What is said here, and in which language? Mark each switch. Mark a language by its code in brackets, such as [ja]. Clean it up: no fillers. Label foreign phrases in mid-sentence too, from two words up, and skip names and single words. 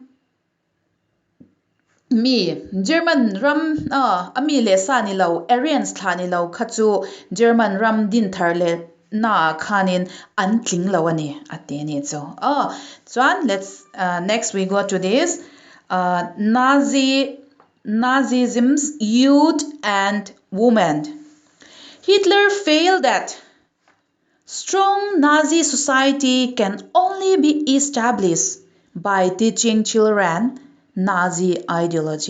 [lus] ami le sa ni lo Aryans thani lo khachu German ram din thar le na khanin an tling lo ani ate ni chu chuan [en] let's next we go to this Nazism's youth and women. Hitler failed that strong Nazi society can only be established by teaching children Nazi ideology.